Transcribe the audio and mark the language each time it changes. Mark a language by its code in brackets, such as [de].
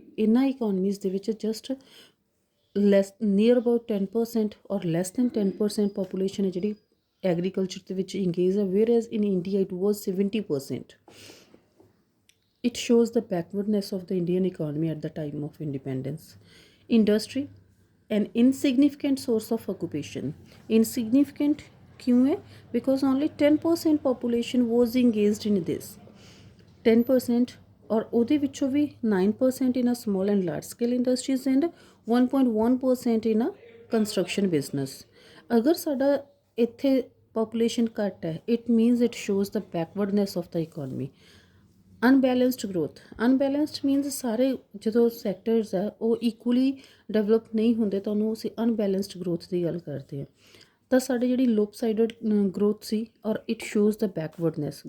[en] ਇਹਨਾਂ economies ਦੇ ਵਿੱਚ just near about 10% or less than 10% population [pa] ਹੈ ਜਿਹੜੀ [en] Agriculture ਦੇ ਵਿੱਚ engage ਹੈ whereas in India it was 70%। It shows the backwardness of the Indian economy at the time of independence. Industry, an insignificant source of occupation। Insignificant [hi] क्यों है? [en] Because only 10% population was engaged in this। 10% [hi] और [en] ਉਹਦੇ ਵਿੱਚੋਂ ਵੀ 9% in a small and large scale industries and 1.1% in a construction business। [pa] ਅਗਰ ਸਾਡਾ ਇੱਥੇ population ਘੱਟ ਹੈ [en] it means it shows the backwardness of the economy। Unbalanced growth. [pa] Unbalanced means ਸਾਰੇ ਜਦੋਂ ਸੈਕਟਰਸ ਹੈ ਉਹ ਇਕੁਅਲੀ ਡਿਵੈਲਪ ਨਹੀਂ ਹੁੰਦੇ ਤਾਂ ਉਹਨੂੰ ਅਸੀਂ ਅਨਬੈਲੈਂਸਡ ਗਰੋਥ ਦੀ ਗੱਲ ਕਰਦੇ ਹਾਂ। ਤਾਂ ਸਾਡੀ ਜਿਹੜੀ [en] Lopsided growth ਸੀ ਔਰ it shows the backwardness.